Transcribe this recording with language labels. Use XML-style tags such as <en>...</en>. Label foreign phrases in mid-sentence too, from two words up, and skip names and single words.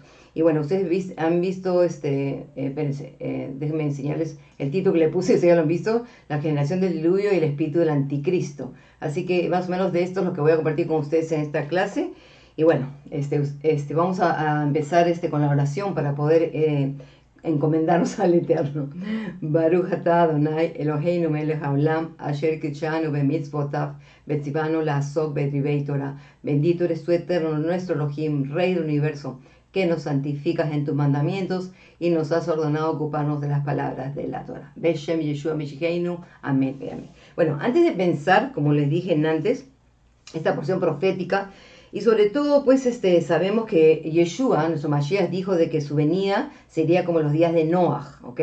<es>Y bueno, ustedes han visto, espérense, déjenme enseñarles el título que le puse, ustedes ya lo han visto, La generación del diluvio y el espíritu del anticristo. Así que más o menos de esto es lo que voy a compartir con ustedes en esta clase. Y bueno, vamos a empezar con la oración para poder encomendarnos al Eterno.</es> <he>ברוך אתה אדני אלהינו מלך העולם אשר קדשנו במצותיו וצונו לעסוק בדברי תורה.</he> <es>Bendito eres tú, Eterno, nuestro Elohim, Rey del universo, que nos santificas en tus mandamientos y nos has ordenado ocuparnos de las palabras de la Torah.</es> <he>בשם ישוע משיחנו.</he> <es>Amén. Amén. Bueno, antes de pensar, como les dije antes, esta porción profética, y sobre todo, pues, sabemos que Yeshua, nuestro Mashiach, dijo de que su venida sería como los días de Noach, ¿ok?</es>